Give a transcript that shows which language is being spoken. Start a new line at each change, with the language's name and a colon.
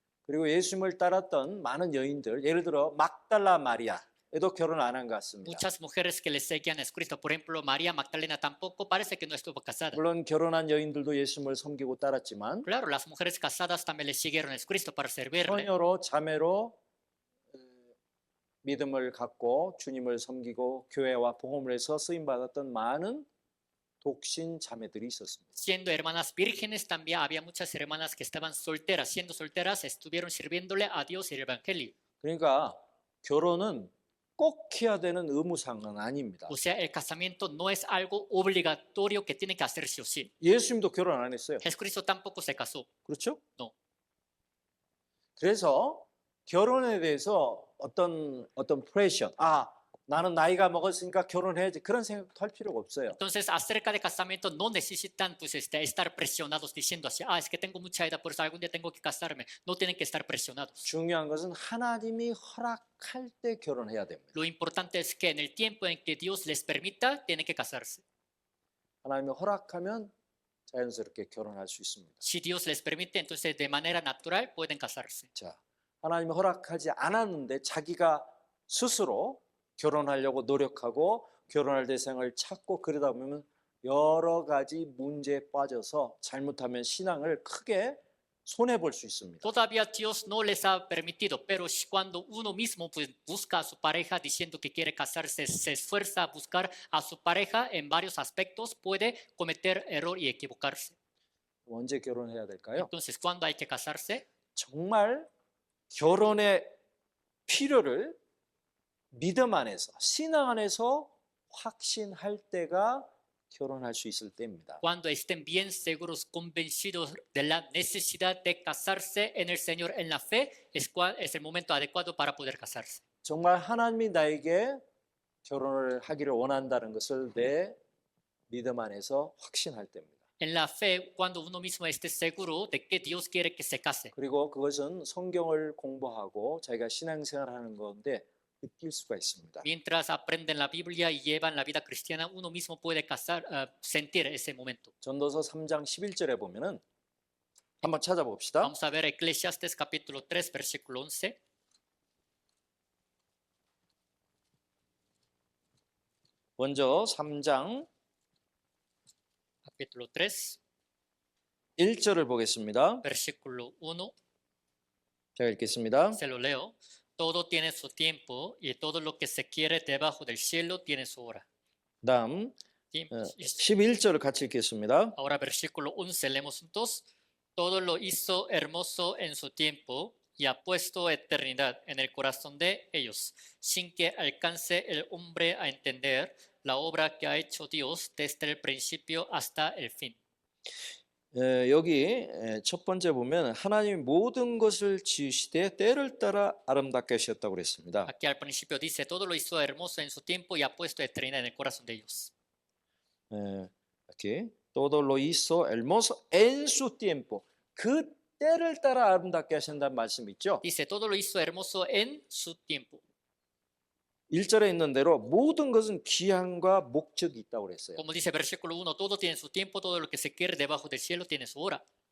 Korean: 그리고 예수님을 따랐던 많은 여인들, 예를 들어 막달라 마리아도 결혼 안 한 것 같습니다.
Spanish: Muchas mujeres que le seguían a Jesucristo, por ejemplo, María Magdalena tampoco parece que no estuvo casada.
Korean: 물론 결혼한 여인들도 예수님을 섬기고 따랐지만
Spanish: Claro, las mujeres casadas también le siguieron a Jesucristo para servirle.
Korean: 처녀로 자매로 믿음을 갖고 주님을 섬기고 교회와 복음을 해서 쓰임 받았던 많은 독신 자매들이 있었습니다.
Spanish: Siendo hermanas vírgenes, también había muchas hermanas que estaban solteras. Siendo solteras, estuvieron sirviéndole a Dios y el Evangelio.
Korean: 그러니까 결혼은 꼭 해야 되는 의무사항은 아닙니다.
Spanish: O sea, el casamiento no es algo obligatorio que tiene que hacer sí o sí.
Korean: 예수님도 결혼 안 했어요.
Spanish: Jesucristo tampoco se casó.
Korean: 그렇죠?
Spanish: No.
Korean: 그래서 결혼에 대해서 어떤 프레셔, 나는 나이가 먹었으니까 결혼해야지 그런 생각도 할 필요가 없어요.
Spanish: Entonces, acerca de casamiento no necesitan pues, estar presionados diciendo así, es que tengo mucha edad, por eso algún día tengo que casarme. No tienen que estar presionados.
Korean: 중요한 것은 하나님이 허락할 때 결혼해야 됩니다.
Spanish: Lo importante es que en el tiempo en que Dios les permita, tienen que casarse.
Korean: 하나님이 허락하면 자연스럽게 결혼할 수 있습니다.
Spanish: Si Dios les permite, entonces de manera natural pueden casarse.
Korean: 자, 하나님이 허락하지 않았는데 자기가 스스로 결혼하려고 노력하고 결혼할 대상을 찾고 그러다 보면 여러 가지 문제에 빠져서 잘못하면 신앙을 크게 손해볼 수 있습니다.
Spanish: Todavía Dios no les ha permitido, pero cuando uno mismo pues, busca a su pareja diciendo que quiere casarse, se esfuerza a buscar a su pareja en varios aspectos, puede cometer error y equivocarse.
Korean: 언제 결혼해야 될까요?
Spanish: Entonces, ¿cuándo hay que casarse?
Korean: 정말 결혼의 필요를 믿음 안에서, 신앙 안에서 확신할 때가 결혼할 수 있을 때입니다.
Spanish: Cuando estén bien seguros, convencidos de la necesidad de casarse en el Señor en la fe, es el momento adecuado para poder casarse.
Korean: 정말 하나님이 나에게 결혼을 하기를 원한다는 것을 내 믿음 안에서 확신할 때입니다.
Spanish: en la fe cuando uno mismo esté seguro de que Dios quiere que se case.
Korean: 그리고 그것은 성경을 공부하고 자기가 신앙생활하는 건데 느낄 수가 있습니다.
Spanish: Mientras aprenden la Biblia y llevan la vida cristiana, uno mismo puede sentir ese momento.
Korean: 전도서 3장 11절에 보면은 한번 찾아봅시다.
Spanish: Vamos a ver Eclesiastes capítulo 3, versículo 11.
Korean: 먼저 3장
Spanish: Capítulo 3,
Korean: 1절을 보겠습니다.
Spanish: versículo 1.
Korean: 제가 읽겠습니다.
Spanish: Se lo leo. Todo tiene su tiempo y todo lo que se quiere debajo del cielo tiene su hora.
Korean: 그다음 11절을 같이 읽겠습니다.
Spanish: Ahora versículo 11 leemos juntos. Todo lo hizo hermoso en su tiempo y ha puesto eternidad en el corazón de ellos, sin que alcance el hombre a entender la obra que ha hecho Dios desde el principio hasta el fin.
Korean: 여기 첫 번째 보면 하나님이 모든 것을 지으시되 때를 따라 아름답게 하셨다고 그랬습니다.
Spanish: Aquí al principio dice, todo lo hizo hermoso en su tiempo y ha puesto eternidad en el corazón de ellos. aquí todo lo hizo hermoso en su tiempo.
Korean: 그 때를 따라 아름답게 하신다는 말씀 있죠?
Spanish: Dice, todo lo hizo hermoso en su tiempo.
Korean: 1절에 있는 대로 모든 것은 기한과 목적이 있다고 그랬어요.
Spanish: Como dice versículo 1, todo tiene su tiempo, todo lo que se quiere debajo del cielo tiene su hora.